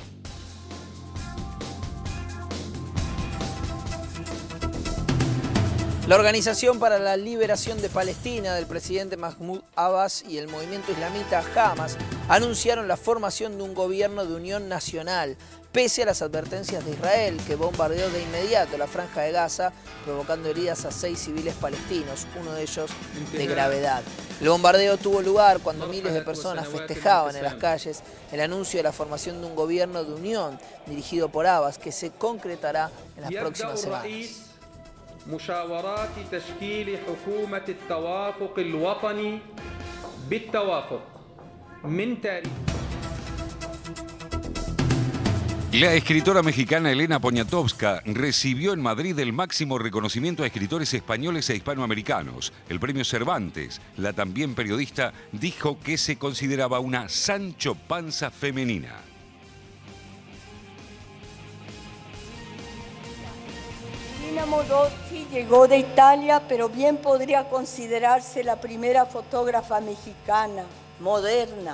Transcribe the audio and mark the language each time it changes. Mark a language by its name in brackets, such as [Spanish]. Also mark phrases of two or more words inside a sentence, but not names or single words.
[Spanish] La Organización para la Liberación de Palestina del presidente Mahmoud Abbas y el movimiento islamita Hamas anunciaron la formación de un gobierno de unión nacional, pese a las advertencias de Israel, que bombardeó de inmediato la franja de Gaza, provocando heridas a 6 civiles palestinos, uno de ellos de gravedad. El bombardeo tuvo lugar cuando miles de personas festejaban en las calles el anuncio de la formación de un gobierno de unión dirigido por Abbas, que se concretará en las próximas semanas. [Arabic] مشاورات تشكيل حكومة التوافق الوطني بالتوافق من تاريخ [Spanish] La escritora mexicana Elena Poniatowska recibió en Madrid el máximo reconocimiento a escritores españoles e hispanoamericanos, el premio Cervantes. La también periodista dijo que se consideraba una Sancho Panza femenina. Lina Modotti llegó de Italia, pero bien podría considerarse la primera fotógrafa mexicana, moderna.